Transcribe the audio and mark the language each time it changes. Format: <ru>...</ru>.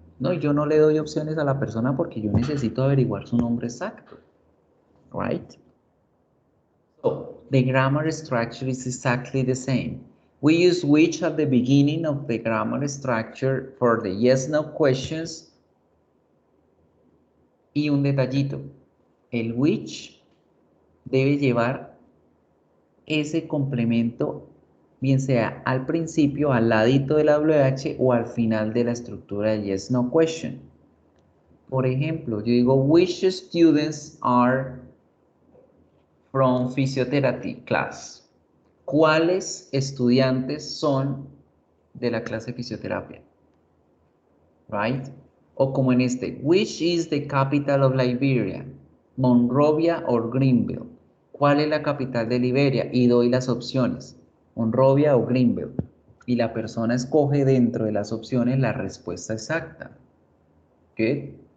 <es>No, yo no le doy opciones a la persona porque yo necesito averiguar su nombre exacto.</es> <en>Right? So, the grammar structure is exactly the same. We use which at the beginning of the grammar structure for the yes-no questions.</en> <es>Y un detallito, el which debe llevar ese complemento, bien sea al principio, al ladito del WH o al final de la estructura de yes-no question. Por ejemplo, yo digo,</es> <en>which students are from physiotherapy class?</en> <es>¿Cuáles estudiantes son de la clase de fisioterapia? Right? O como en este,</es> <en>which is the capital of Liberia?</en> <es>Monrovia or Greenville. ¿Cuál es la capital de Liberia? Y doy las opciones, Monrovia o Greenville. Y la persona escoge dentro de las opciones la respuesta exacta. Good.</es>